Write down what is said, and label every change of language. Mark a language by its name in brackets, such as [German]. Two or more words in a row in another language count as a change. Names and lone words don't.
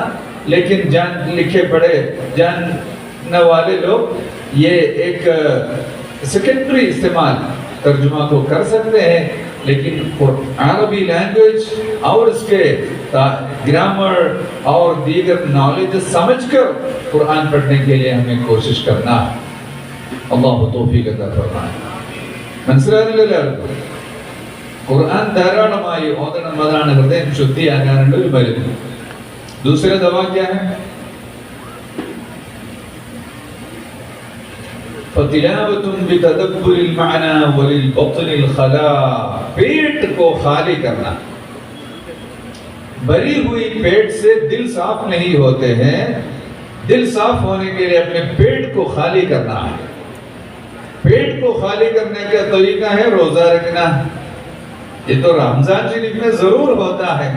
[Urdu] لیکن جان لکھے پڑھے جاننے والے لوگ یہ ایک سیکنڈری استعمال ترجمہ کو کر سکتے ہیں، لیکن عربی لینگویج اور اس کے گرامر اور دیگر نالج سمجھ کر قرآن پڑھنے کے لیے ہمیں کوشش کرنا ہے۔ اللہ توفیق عطا فرمائے۔ മനസ്സിലാകുന്നില്ലല്ലോ? [Malayalam] ഖുർആൻ ധാരാളമായി ഓതണം, അതാണ് ഹൃദയം ശുദ്ധിയാകാനുള്ള ഒരു മരുന്ന്. [Urdu] دوسرا دوا کیا ہے? [Arabic] فَتِلَاوَةٌ بِتَدَبُّرِ الْمَعْنَى وَلِلْبَطْنِ الْخَلَاء، [Urdu] پیٹ کو خالی کرنا. بھری ہوئی پیٹ سے دل صاف نہیں ہوتے ہیں. دل صاف ہونے کے لیے اپنے پیٹ کو خالی کرنا ہے. پیٹ کو خالی کرنے کا طریقہ ہے روزہ رکھنا. یہ تو رمضان شریف میں ضرور ہوتا ہے.